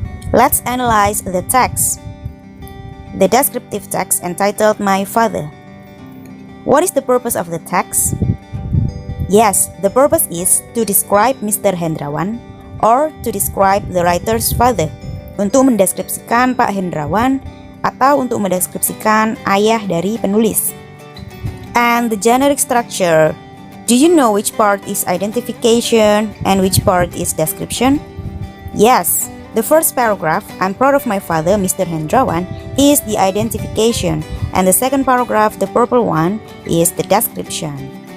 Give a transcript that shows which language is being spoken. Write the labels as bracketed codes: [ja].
[en] Let's analyze the text. The descriptive text entitled My Father. What is the purpose of the text? Yes, the purpose is to describe Mr. Hendrawan or to describe the writer's father. [id] Untuk mendeskripsikan Pak Hendrawan atau untuk mendeskripsikan ayah dari penulis. [en] And the generic structure. Do you know which part is identification and which part is description? Yes, the first paragraph, I'm proud of my father, Mr. Hendrawan, is the identification, and the second paragraph, the purple one, is the description.